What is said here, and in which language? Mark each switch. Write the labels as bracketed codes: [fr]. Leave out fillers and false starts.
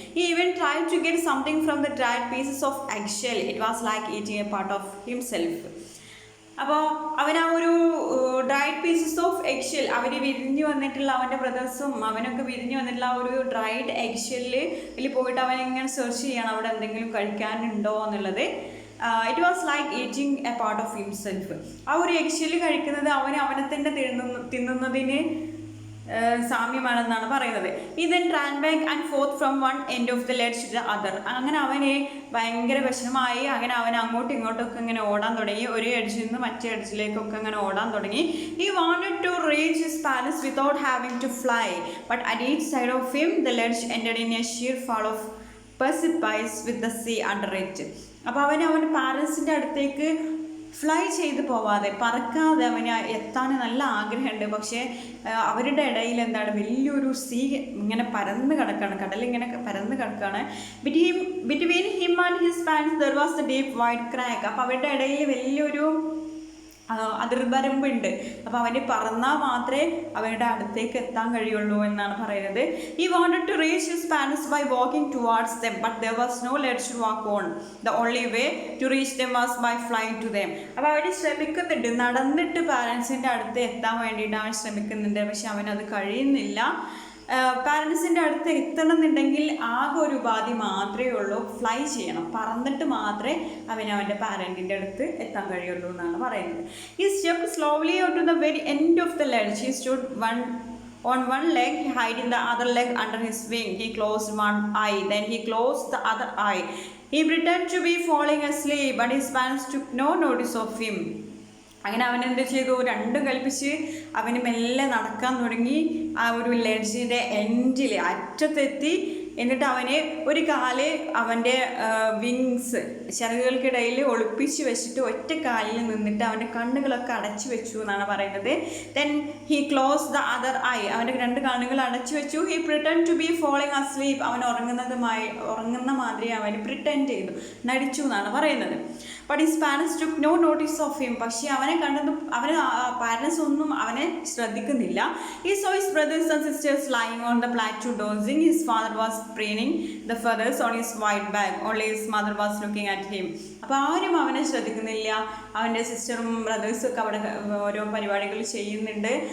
[en] He even tried to get something from the dried pieces of eggshell. It was like eating a part of himself. [ml] അപ്പോൾ അവൻ ആ ഒരു dried pieces of എഗ്ഷെൽ, അവർ വിരിഞ്ഞു വന്നിട്ടുള്ള അവൻ്റെ ബ്രദേഴ്സും അവനൊക്കെ വിരിഞ്ഞു വന്നിട്ടുള്ള ആ ഒരു ഡ്രൈഡ് എഗ്ഷെല്ലിൽ പോയിട്ട് അവൻ ഇങ്ങനെ സെർച്ച് ചെയ്യണം അവിടെ എന്തെങ്കിലും കഴിക്കാനുണ്ടോ എന്നുള്ളത്. [en] It was like eating a part of himself. [ml] ആ ഒരു എഗ്ഷെല്ല് കഴിക്കുന്നത് അവനെ തന്നെ തിന്നുന്നതിന് സാമ്യമാണെന്നാണ് പറയുന്നത്. [en] He then ran back and forth from one end of the ledge to the other. [ml] അങ്ങനെ അവന് ഭയങ്കര വിഷമമായി. അങ്ങനെ അവൻ അങ്ങോട്ടും ഇങ്ങോട്ടൊക്കെ ഇങ്ങനെ ഓടാൻ തുടങ്ങി, ഒരു എഡ്ജിൽ നിന്ന് മറ്റേ എഡ്ജിലേക്കൊക്കെ അങ്ങനെ ഓടാൻ തുടങ്ങി. [en] He wanted to reach his palace without having to fly, but at each side of him the ledge ended in a sheer fall of precipice with the sea under it. [ml] അപ്പോൾ അവൻ്റെ പാരൻസിൻ്റെ അടുത്തേക്ക് ഫ്ലൈ ചെയ്ത് പോവാതെ, പറക്കാതെ അവന് എത്താൻ നല്ല ആഗ്രഹമുണ്ട്. പക്ഷേ അവരുടെ ഇടയിൽ എന്താണ് വലിയൊരു സീ ഇങ്ങനെ പരന്ന് കിടക്കുകയാണ്, കടലിങ്ങനെ പരന്ന് കിടക്കുകയാണ്. [en] Between him and his parents there was the deep wide crack. [ml] അപ്പോൾ അവരുടെ ഇടയിൽ വലിയൊരു അതിർവരമ്പുണ്ട്. അപ്പോൾ അവന് പറന്നാൽ മാത്രമേ അവരുടെ അടുത്തേക്ക് എത്താൻ കഴിയുള്ളൂ എന്നാണ് പറയുന്നത്. [en] He wanted to reach his parents by walking towards them, but there was no ledge to walk on. The only way to reach them was by flying to them. [ml] അപ്പോൾ അവന് ശ്രമിക്കുന്നുണ്ട്, നടന്നിട്ട് പാരൻസിൻ്റെ അടുത്ത് എത്താൻ വേണ്ടിയിട്ട് അവൻ ശ്രമിക്കുന്നുണ്ട്. പക്ഷെ അവനത് കഴിയുന്നില്ല. പാരൻസിൻ്റെ അടുത്ത് എത്തണമെന്നുണ്ടെങ്കിൽ ആകെ ഒരു ഉപാധി മാത്രമേ ഉള്ളൂ, ഫ്ലൈ ചെയ്യണം, പറന്നിട്ട് മാത്രമേ അവൻ്റെ പാരൻറ്റിൻ്റെ അടുത്ത് എത്താൻ കഴിയുള്ളൂ എന്നാണ് പറയുന്നത്. [en] He stepped slowly out to the very end of the ledge. He stood on one leg, hiding the other leg under his wing. He closed one eye, then he closed the other eye. He pretended to be falling asleep, but his parents took no notice of him. [ml] അങ്ങനെ അവൻ എന്ത് ചെയ്തു, രണ്ടും കൽപ്പിച്ച് അവന് മെല്ലെ നടക്കാൻ തുടങ്ങി. ആ ഒരു ലെഡ്ജിൻ്റെ എൻഡിൽ അറ്റത്തെത്തി. എന്നിട്ട് അവന് ഒരു കാല് അവൻ്റെ വിങ്സ് ചിറകുകൾക്കിടയിൽ ഒളിപ്പിച്ച് വെച്ചിട്ട് ഒറ്റ കാലിൽ നിന്നിട്ട് അവൻ്റെ കണ്ണുകളൊക്കെ അടച്ചു വെച്ചു എന്നാണ് പറയുന്നത്. [en] then he close the other eye, [ml] അവൻ്റെ രണ്ട് കണ്ണുകൾ അടച്ചു വെച്ചു. [en] he pretend to be falling asleep, [ml] അവൻ ഉറങ്ങുന്ന മാതിരി അവൻ പ്രിട്ടൻഡ് ചെയ്തു, നടിച്ചു എന്നാണ് പറയുന്നത്. [en] but his parents took no notice of him, [ml] പക്ഷേ അവനെ കണ്ടതും പാരൻസ് ഒന്നും അവനെ ശ്രദ്ധിക്കുന്നില്ല. [en] He saw his brothers and sisters lying on the plateau dozing. His father was preening the feathers on his white bag. Only his mother was looking at him. [ml] അപ്പോൾ ആരും അവനെ ശ്രദ്ധിക്കുന്നില്ല. അവൻ്റെ സിസ്റ്ററും ബ്രദേഴ്സും ഒക്കെ അവിടെ ഓരോ പരിപാടികൾ ചെയ്യുന്നുണ്ട്.